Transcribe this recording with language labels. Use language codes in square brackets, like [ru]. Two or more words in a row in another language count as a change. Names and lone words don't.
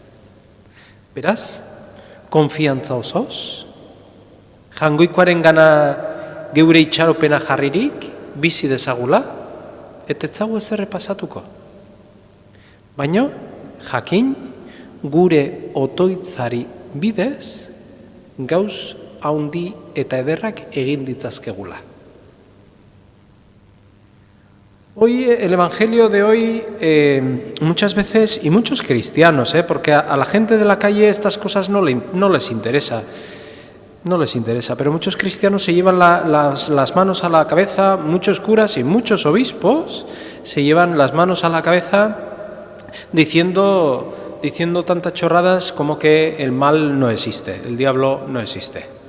[eu] Beraz, konfiantza osoz, jangoikoaren gana geure itxaropena jarririk, bizi dezagula, eta etzagu ezer pasatuko. Baina, jakin, gure otoitzari bidez, gauz haundi eta ederrak egin ditzazkegula. [es] Hoy, el Evangelio de hoy, muchas veces, y muchos cristianos, porque a la gente de la calle estas cosas no les interesa. No les interesa, pero muchos cristianos se llevan las manos a la cabeza, muchos curas y muchos obispos se llevan las manos a la cabeza diciendo tantas chorradas como que el mal no existe, el diablo no existe.